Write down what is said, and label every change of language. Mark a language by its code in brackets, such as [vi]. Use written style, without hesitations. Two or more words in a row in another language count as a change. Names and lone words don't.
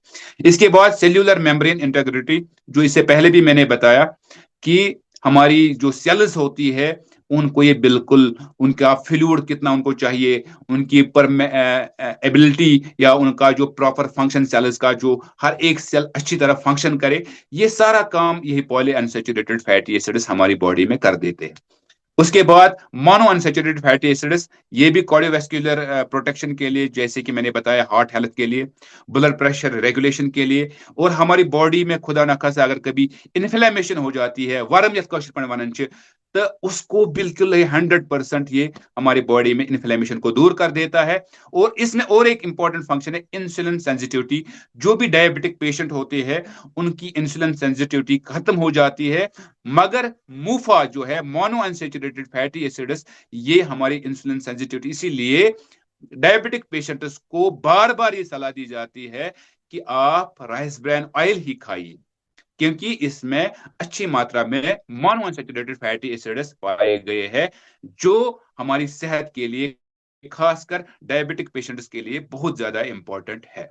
[hi] इसके बाद [en] cellular membrane integrity, [hi] जो इससे पहले भी मैंने बताया कि हमारी जो सेल्स होती है उनको ये बिल्कुल, उनका फ्लूइड कितना उनको चाहिए, उनकी [en] permeability [hi] या उनका जो [en] proper function, [hi] सेल्स का जो हर एक सेल अच्छी तरह फंक्शन करे, ये सारा काम यही [en] poly unsaturated fatty acids [hi] हमारी बॉडी में कर देते हैं। उसके बाद [en] mono unsaturated fatty acids, [hi] ये भी [en] cardiovascular protection [hi] के लिए, जैसे कि मैंने बताया [en] heart health [hi] के लिए, [en] blood pressure regulation [hi] के लिए, और हमारी बॉडी में खुदा न खासा अगर कभी इन्फ्लेमेशन हो जाती है, [ks] वर्म यथ कशर पे वनान छ, [hi] तो उसको बिल्कुल 100% ये हमारी बॉडी में इन्फ्लेमेशन को दूर कर देता है। और इसमें और एक [en] important function [hi] है [en] insulin sensitivity, [hi] जो भी [en] diabetic patient [hi] होते हैं उनकी [en] insulin sensitivity [hi] खत्म हो जाती है, मगर मूफा जो है, [en] mono unsaturated fatty acids, [hi] ये हमारी [en] insulin sensitivity, [hi] इसीलिए [en] diabetic patients [hi] को बार बार ये सलाह दी जाती है कि आप [en] rice bran oil [hi] ही खाइए, क्योंकि इसमें अच्छी मात्रा में [en] mono unsaturated fatty acids [hi] पाए गए हैं, जो हमारी सेहत के लिए, खासकर [en] diabetic patients [hi] के लिए बहुत ज्यादा इंपॉर्टेंट है।